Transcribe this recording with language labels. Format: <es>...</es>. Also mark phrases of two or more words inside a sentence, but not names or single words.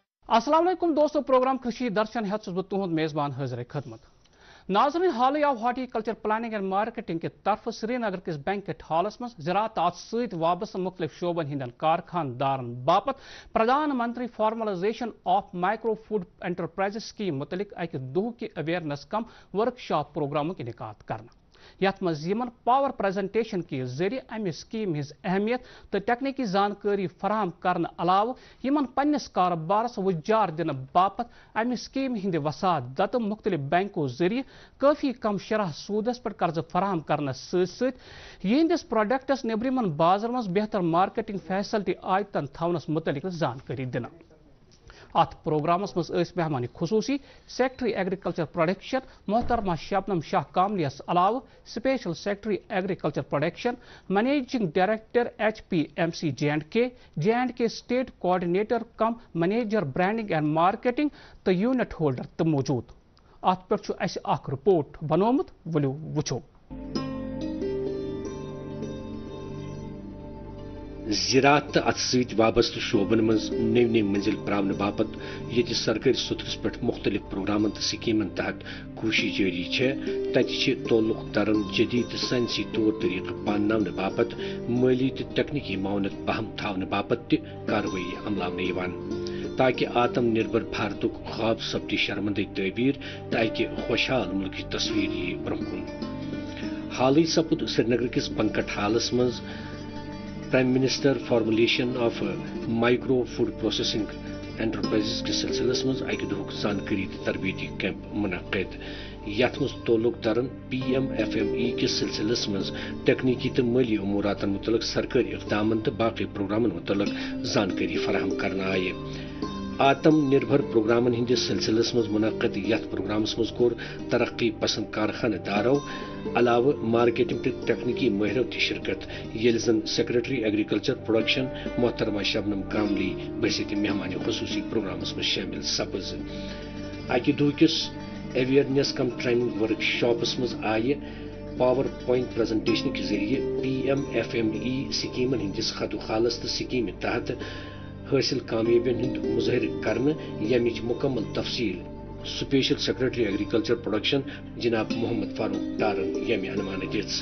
<ks>अस्सलाम वालेकुम दोस्तों, प्रोग्राम कृषि दर्शन हेत बह तुहद मेज़बान हाजिर खदमत। नाज़रीन, हाल आव हार्टिकल्चर प्लानिंग एंड मार्केटिंग के तरफ श्रीनगर किस बैंकेट हॉलस मं ज़राअत सत वाबस्त मुख्तलिफ शोबन हिंदन कारखानदारन बापत प्रधानमंत्री फॉर्मलाइजेशन ऑफ माइक्रो फूड एंटरप्राइजेस स्कीम मुतलिक अक दुह कि</ks> <en>awareness cum workshop program</en> <ks>इनेकाद करना। यथ मं</ks> <en>power presentation</en> <ks>के जरिए अमि स्कीम हिज अहमियत तो टेक्निकी जानकारी फराहम करने अलाव पन्निस कारोबारस वजार दिन बापत अमि स्कीम हिंद वसादत मुख्तलिफ बैंकों जरिए काफ़ी कम शरह सूदस पर कर्ज फराहम करने सहिंदिस प्रोडक्टस नेबरिमन बाजार मं बेहतर</ks> <en>marketing facility</en> <ks>आयतन थवनस मुतलिक जानकारी दिन। अत प्रोग्रामस मं मेहमान खुसूसी</ks> <en>secretary agriculture production</en> <ks>मोहतरमा शबनम शाह कामलियस अलाव</ks> <en>special secretary agriculture production managing director HPMC J&K state coordinator cum manager branding and marketing</en> <ks>तो</ks> <en>unit holder</en> <ks>तो मौजूद। अत पे रिपोर्ट बनोमुत वलो वुचो। ज़राअत अत सत वाबस्त शोबन मं नव मंजिल प्रावन बापत ये सरकारी सुथरस पे मुख्तलिफ प्रोग्रामन तो स्कीमन तहत कोशिश जारी है। तोलुक दरन जदीद साइंसी तौर तरीक़ पान बापत माली तो तकनीकी मावनत बहम थावन बापत कार्रवाई अमलावन ताकि आत्मनिर्भर भारत ख्वाब सपदि शर्मंद तबीर ताकि खुशहाल मुल्क की तस्वीर यी ब्रोह। हाल सपुद श्रीनगर किस बंकट हालस मं प्राइम मिनिस्टर फॉर्मुलेशन ऑफ माइक्रो फूड प्रोसेसिंग एंटरप्राइजेस के सिलसिलस मं अक दुह जानकारी तरबीती कैंप मुनक़द। यथ मं तोलुक दरन PMFME के सिलसिलस मं तकनीकी तो माली उमूरातन मुतलक सरकारी इक़दामन तो बाकी प्रोग्रामन मुतलक जानकारी फराहम करना आय। आत्मनिर्भर प्रोग्रामन हिंदिस सिलसिलस मं मुनक़द यथ प्रोग्रामस मं कोर तरक्की पसंद कारखानदारों अलाव मार्केटिंग तो तकनीकी महरों की शिरकत ये जन</ks> <en>secretary agriculture production</en> <ks>मोहतरमा शबनम कामली बहसीत मेहमान खुसूसी प्रोग्रामस में शामिल सपज। अकि दुह किस</ks> <en>awareness cum training workshops</en> <ks>मं आय</ks> <en>power point presentation</en> <ks>के जरिए PMFME स्कीमन हिंदिस खत खालस तो स्कीम तहत हासिल कामयाबियन हिंद मुजहर करने यमिच मुकम्मल तफसील</ks> <en>special secretary agriculture production</en> <ks>जनाब मोहम्मद फारूक टारन यमी अनुमान दिस।</ks>